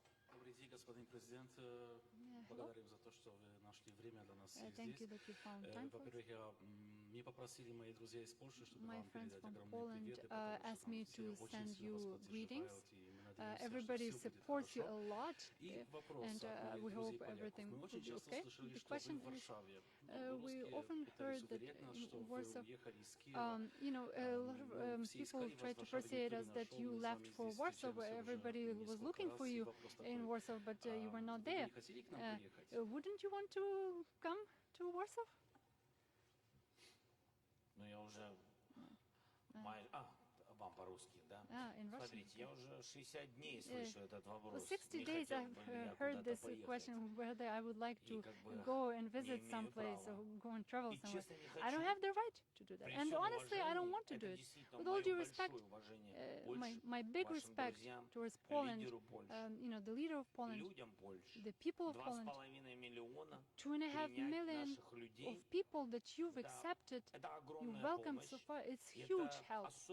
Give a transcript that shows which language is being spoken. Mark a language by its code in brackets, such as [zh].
[ru] Добрый день, господин президент. Благодарим за то, что вы нашли время для нас здесь. Во-первых, мне попросили мои друзья из Польши, чтобы вам передать огромный привет. [en] Asked me to send you greetings. Everybody supports you a lot, and we hope everything will be okay. The question is, we often heard that in Warsaw, a lot of people try to persuade us that you left for Warsaw, where everybody was looking for you in Warsaw, but you were not there. Wouldn't you want to come to Warsaw? [ru] Ну, я уже вам по-русски, да? Смотрите, я уже 60 дней слышу этот вопрос. [en] For 60 days I've heard this question whether I would like to go and visit someplace or go and travel somewhere. I don't have the right to do that. And honestly, I don't want to do it. With all due respect, my big respect towards Poland, the leader of Poland, the people of Poland, 2.5 million of people that you've accepted, you welcomed so far, it's huge help.